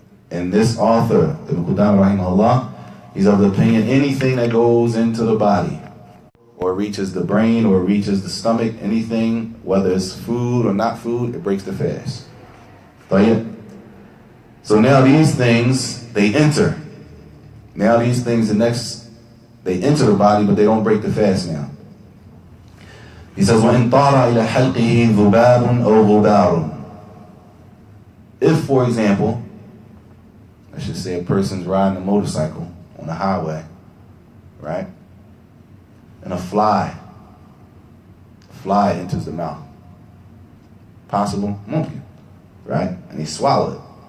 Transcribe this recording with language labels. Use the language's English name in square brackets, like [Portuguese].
[English] And this author, Ibn Qudamah rahimahullah, he's of the opinion anything that goes into the body, or reaches the brain, or reaches the stomach, anything, whether it's food or not food, it breaks the fast. Tayyib. So now these things, they enter. Now these things, they enter the body, but they don't break the fast now. He says, [Arabic] وَإِن طَارَ إِلَى حَلْقِهِ ذُبَابٌ أَوْ غُبَارٌ. [English] If, for example, I should say a person's riding a motorcycle on the highway, right? And a fly enters the mouth. Possible? Mumkin. Right? And he swallowed it.